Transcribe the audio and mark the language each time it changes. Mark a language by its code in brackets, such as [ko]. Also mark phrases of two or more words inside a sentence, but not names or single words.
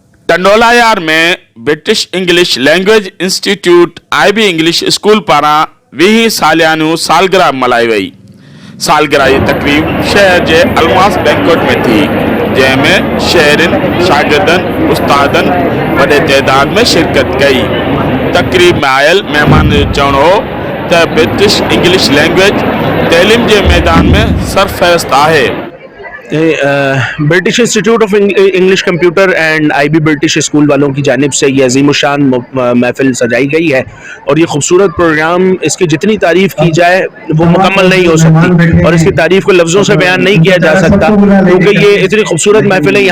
[sd] टंडोलायार में ब्रिटिश इंग्लिश लैंग्वेज इंस्टीट्यूट IB इंग्लिश स्कूल पारां 20 सालियानू सालगिरह मल्हाई वई। सालगिरह जी तकरीब शहर के अलमास बैंक्वेट में थी, जंहिंमें शहरनि, शागिर्दनि, उस्तादनि वॾे तइदाद में शिरकत कई। तकरीब में आयल मेहमान जो चवणु हो त ब्रिटिश इंग्लिश लैंग्वेज तइलीम के मैदान में सरफहरिस्त है। [ur] برٹش انسٹیٹیوٹ آف انگلش کمپیوٹر اینڈ IB برٹش اسکول والوں کی جانب سے یہ عظیم الشان محفل سجائی گئی ہے اور یہ خوبصورت پروگرام، اس کی جتنی تعریف کی جائے وہ مکمل نہیں ہو سکتی اور اس کی تعریف کو لفظوں سے بیان نہیں کیا جا سکتا، کیونکہ یہ اتنی خوبصورت محفل ہے.